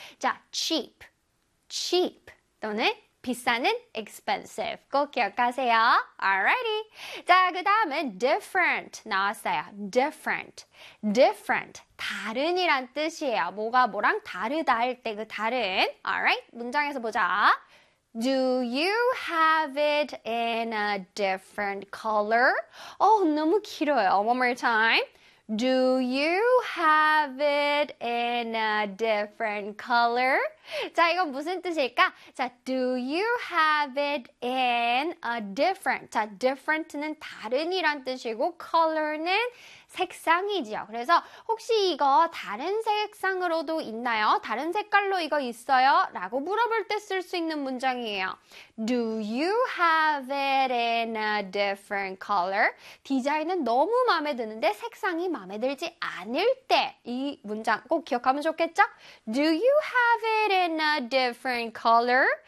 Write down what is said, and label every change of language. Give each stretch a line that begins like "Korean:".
Korean: 자, cheap, cheap. 또는 비싼은 expensive. 꼭 기억하세요. Alrighty. 자, 그 다음은 different 나왔어요. Different. Different. 다른이란 뜻이에요. 뭐가 뭐랑 다르다 할 때 그 다른. Alright. 문장에서 보자.
English: Do you have it in a different color?
Korean: 너무 길어요.
English: One more time. Do you have it in a different color?
Korean: 자, 이건 무슨 뜻일까?
English: 자, do you have it in a different?
Korean: 자, different는 다른이란 뜻이고 color는 색상이지요. 그래서 혹시 이거 다른 색상으로도 있나요? 다른 색깔로 이거 있어요? 라고 물어볼 때 쓸 수 있는 문장이에요.
English: Do you have it in a different color?
Korean: 디자인은 너무 마음에 드는데 색상이 마음에 들지 않을 때 이 문장 꼭 기억하면 좋겠죠?
English: Do you have it in a different color?